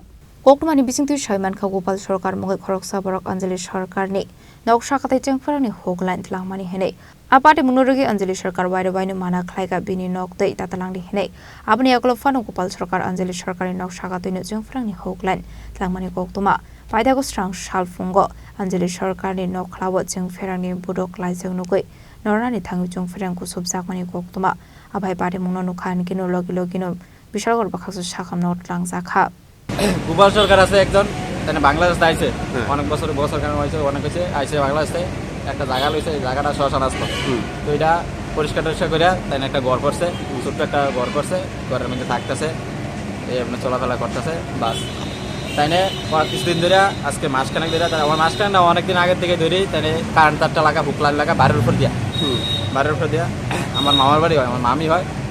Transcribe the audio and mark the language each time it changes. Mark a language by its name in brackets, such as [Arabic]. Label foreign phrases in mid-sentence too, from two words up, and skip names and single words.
[Kok Borok] Kokmani bisingtu Shaimanka Gopal Sarkar Mung Khoroksa Borok Anjali Sarkarni Nog Shakatai Chwngpherangni Hoglan Tlangmani Hene Apate Munurugi Anjali Sarkar Waida Wainu Mana Khlaiga Bini Nog Dei Tatalangdi Hene Abni Aklofano Gopal Sarkar Anjali Sarkari Nog Shakatoi Chwngpherangni Hoglan Tlangmani Koktuma Paithango Strang Shalfungo Anjali Sarkarni Nog Khlawo Chwngpherangni Budok Laijak Norani Thangu Chwngpherang Kusupjagwi Koktuma Abai Pate Mungno Nukhan Kino Logino Bishalgarh Bwkhaste Sakham Twlangjakha [Bangla] গোপাল সরকার আছে একজন তাই বাংলাদেশ আইছে অনেক বছর সরকার হয়েছে অনেক হয়েছে আইছে বাংলাদেশে একটা জায়গা লইছে এই জায়গাটা শ্মশান আসলো তো এটা পরিষ্কার করে তাই একটা ঘর করছে ছোট্ট একটা ঘর করছে ঘরের মধ্যে থাকতেছে এই আপনার চলাফেরা করতেছে বাস তাই কিছুদিন ধরে আজকে মাসখানেক ধরে আমার মাসখানেক না অনেকদিন আগের থেকে ধরেই তাই কারেন্ট তারটা লাগা হুকলার লাগা বাড়ির উপর দিয়া আমার মামার বাড়ি হয় আমার মামি হয়